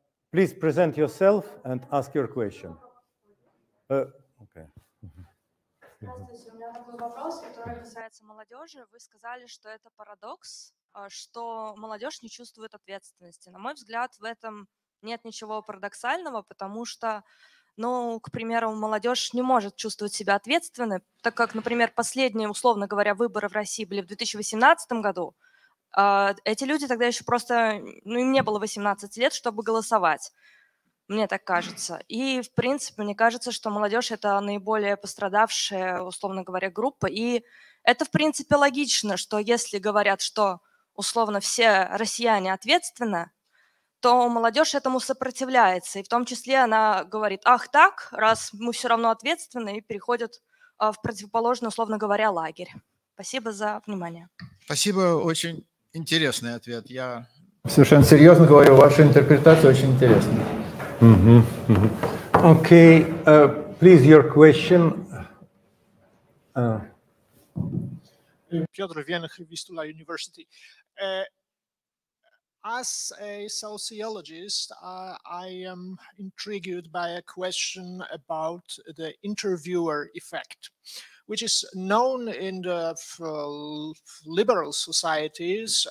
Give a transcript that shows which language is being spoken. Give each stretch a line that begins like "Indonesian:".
English: Please present yourself and ask your question. Okay.
Russian: Здравствуйте, у меня такой вопрос, который касается молодежи. Вы сказали, что это парадокс, что молодежь не чувствует ответственности. На мой взгляд, в этом нет ничего парадоксального, потому что, ну, к примеру, молодежь не может чувствовать себя ответственной, так как, например, последние, условно говоря, выборы в России были в 2018 году. Эти люди тогда еще просто, ну, им не было 18 лет, чтобы голосовать. Мне так кажется. И, в принципе, мне кажется, что молодежь – это наиболее пострадавшая, условно говоря, группа. И это, в принципе, логично, что если говорят, что, условно, все россияне ответственны, то молодежь этому сопротивляется. И в том числе она говорит: ах так, раз мы все равно ответственны, и переходят в противоположный, условно говоря, лагерь. Спасибо за внимание. Спасибо, очень интересный ответ. Я совершенно серьезно говорю, ваша интерпретация очень интересна.
English: Okay, please, your question. Piotr Wiench, Vistula University. As a sociologist, I am intrigued by a question about the interviewer effect, which is known in the liberal societies.